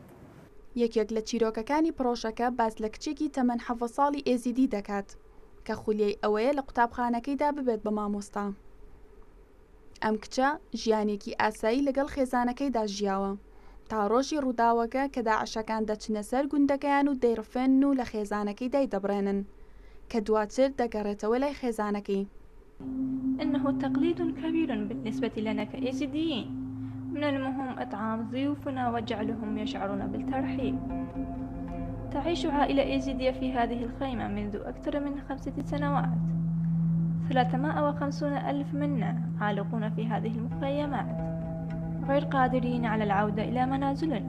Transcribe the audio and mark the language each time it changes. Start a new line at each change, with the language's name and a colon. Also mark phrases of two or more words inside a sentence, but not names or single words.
Central Kurdish: یەکێک لە چیرۆکەکانی پرۆژەکە باس لە کچێکی تەمەەن 7 ساڵی ئێزیدی دەکات کە خولیای ئەوەیە لە قوتابخانەکەیدا ببێت بە مامۆستا. ئەم کچە ژیانێکی ئاسایی لەگەڵ خێزانەکەیدا ژیاوە تا ڕۆژی ڕووداوەکە کە داعشەکان دەچنە سەر گوندەکەیان و دەیڕفێن و لە خێزانەکەی دەیدەبڕێنن کە دواتر دەگەڕێتەوە لای خێزانەکەی.
Arabic: إنه تقليد كبير بالنسبة لنا كإيزيديين. من المهم إطعام ضيوفنا وجعلهم يشعرون بالترحيب. تعيش عائلة إيزيدية في هذه الخيمة منذ أكثر من 5 سنوات. 350,000 منا عالقون في هذه المخيمات غير قادرين على العودة إلى منازلنا.